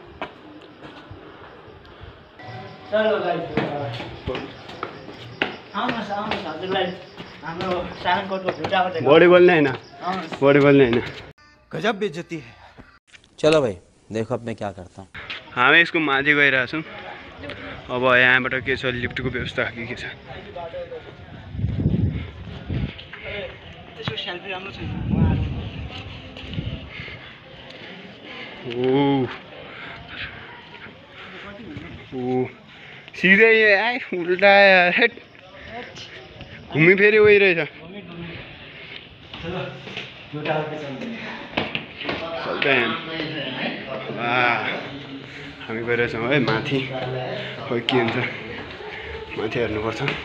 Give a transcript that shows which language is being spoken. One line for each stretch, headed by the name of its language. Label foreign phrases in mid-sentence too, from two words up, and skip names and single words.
Nepali: चलो गाइस आउनुहोस् हजुरलाई हाम्रो सारङकोटको भिडियो देखाउँ बडी बोल्ने हैन बडी बोल्ने हैन
Hindi: गजब बेइज्जती है। चलो भाई देखो अब मैं क्या करता हूँ।
Nepali: हामी यसको माथि गइरहेको छौँ। अब यहाँबाट के छ लिफ्टको व्यवस्था के छ सेल्फी राम्रो छ ओ सिधै आइ उल्टा हेट घुमी फेरि उही रहेछ हामी गइरहेछौँ है माथि खै के हुन्छ माथि हेर्नुपर्छ